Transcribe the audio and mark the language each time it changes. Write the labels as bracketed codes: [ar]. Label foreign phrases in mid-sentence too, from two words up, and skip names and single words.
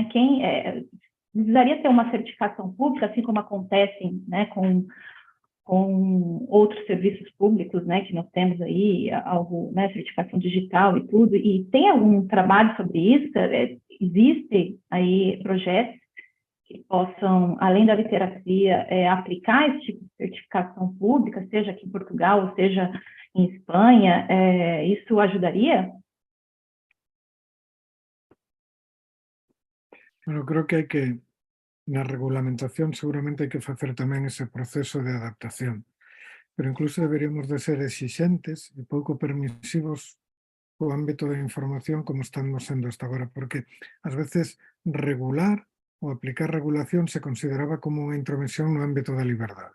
[pt] Precisaria ter uma certificação pública, assim como acontece, né, com outros serviços públicos, né, que nós temos aí, algo, né, certificação digital e tudo, e tem algum trabalho sobre isso? Existem aí projetos que possam, além da literacia, aplicar esse tipo de certificação pública, seja aqui em Portugal, ou seja em Espanha, isso ajudaria? [gl] Bueno, creo que hai que, na regulamentación, seguramente hai que facer tamén ese proceso de adaptación, pero incluso deberíamos de ser exixentes e pouco permisivos co ámbito da información como estamos sendo hasta agora, porque ás veces regular ou aplicar regulación se consideraba como unha intromisión no ámbito da liberdade.